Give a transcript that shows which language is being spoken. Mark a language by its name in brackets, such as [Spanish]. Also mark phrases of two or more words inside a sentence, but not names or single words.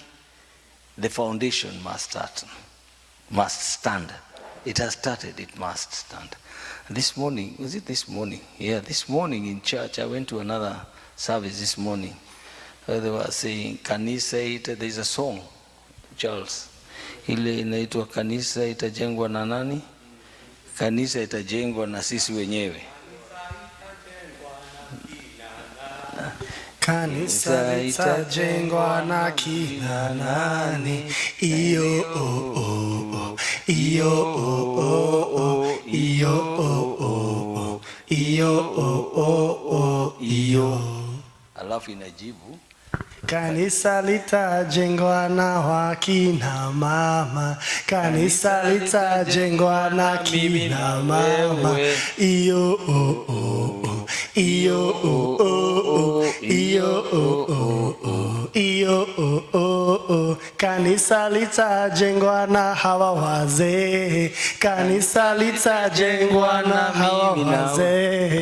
[English] The foundation must stand. It has started, it must stand. This morning, was it this morning? Yeah, this morning in church, I went to another service this morning. They were saying, kanisa there's a song, Charles. [Swahili] Ile inaitwa kanisa itajengwa na nani? Kanisa itajengwa na sisi wenyewe. Kanisa itajengwa na kina nani? Iyo oh oh oh, iyo oh oh oh, iyo oh oh iyo iyo. Alafu inajibu kanisa litajengwa na wakina mama, kanisa litajengwa na kina mama. Iyo iyo iyo kanisa litajengwa na hawa wazee, kanisa litajengwa na hawa wazee.